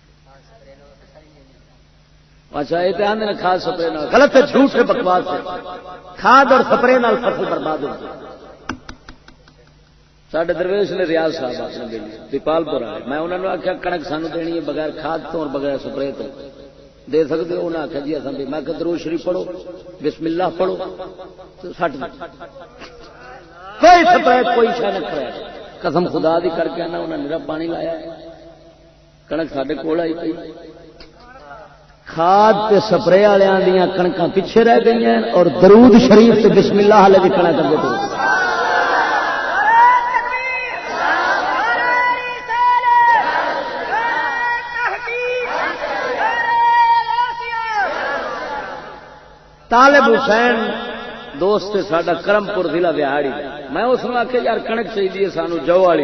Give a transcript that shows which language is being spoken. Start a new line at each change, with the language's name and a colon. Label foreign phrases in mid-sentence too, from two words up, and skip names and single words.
Punjabi: اچھا یہ تو آدھے کھاد سپرے غلط ہے، جھوٹ ہے، بکواس ہے. کھاد اور سپرے نال فصل برباد ہوتی. ساڈے درویش نے ریاض صاحب اپنے بیلی دیپال پور آئے، میں انہوں نے آخیا کنک سانو دینی ہے بغیر کھاد تو اور بغیر سپرے تو دے سکتے ہو؟ انہیں آخیا جی اصل بھی. میں کہ درود شریف پڑھو، بسم اللہ پڑھو تو سٹ دو. کوئی سپرے کوئی شہ نہ کرے. قسم خدا دی کر کے آنا انہیں میرا پانی لایا کنک ساڈے کول آئی پئی. کھاد تے سپرے والوں دیاں کنکاں پیچھے رہ گئی ہیں اور درود شریف تے بسم اللہ والے دی کنک اگے تو. طالب حسین دوست ساڈا کرم پور ضلع بہاڑی، میں اس نے آخیا یار کنک چاہیے سانو جو والی.